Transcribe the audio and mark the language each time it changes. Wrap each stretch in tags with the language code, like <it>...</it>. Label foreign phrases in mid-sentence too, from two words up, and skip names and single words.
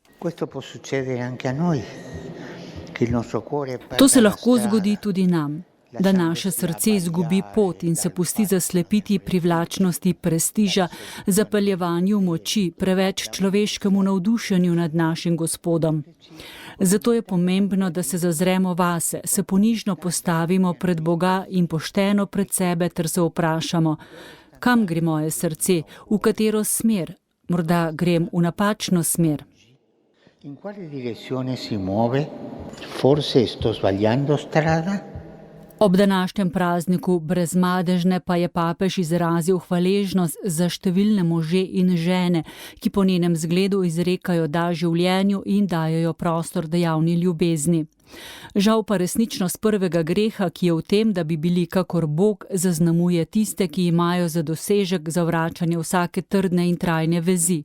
<sl>To se lahko zgodi tudi nam, da naše srce izgubi pot in se pusti zaslepiti privlačnosti prestiža, zapeljevanju moči, preveč človeškemu navdušenju nad našim Gospodom. Zato je pomembno, da se zazremo vase, se ponižno postavimo pred Boga in pošteno pred sebe ter se vprašamo, kam gre moje srce, v katero smer, morda grem v napačno smer.</sl> <it>In quale direzione si muove? Forse sto sbagliando strada?</it> <sl>Ob današnjem prazniku brezmadežne pa je papež izrazil hvaležnost za številne može in žene, ki po njenem zgledu izrekajo da življenju in dajejo prostor dejavni ljubezni. Žal pa resničnost prvega greha, ki je v tem, da bi bili kakor Bog, zaznamuje tiste, ki imajo za dosežek zavračanje vsake trdne in trajne vezi.</sl>